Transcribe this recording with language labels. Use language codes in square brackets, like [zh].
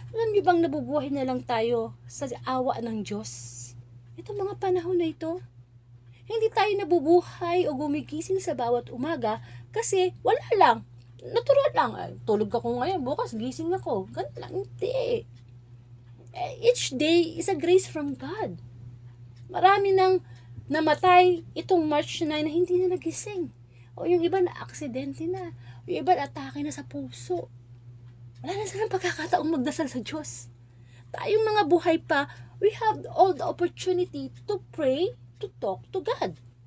[tl] Alam niyo bang nabubuhay na lang tayo sa awa ng Diyos? Itong mga panahon na ito, hindi tayo nabubuhay o gumigising sa bawat umaga kasi wala lang. Natural lang. Tulog ako ngayon, bukas gising ako. Ganun lang. Hindi. [en] Each day is a grace from God. [tl] Marami nang namatay itong March 9 na hindi na nagising. O yung iba na aksidente na. Yung iba na atake na sa puso. Wala na silang pagkakataong magdasal sa Diyos. Tayong mga buhay pa, [en] we have all the opportunity to pray, to talk to God.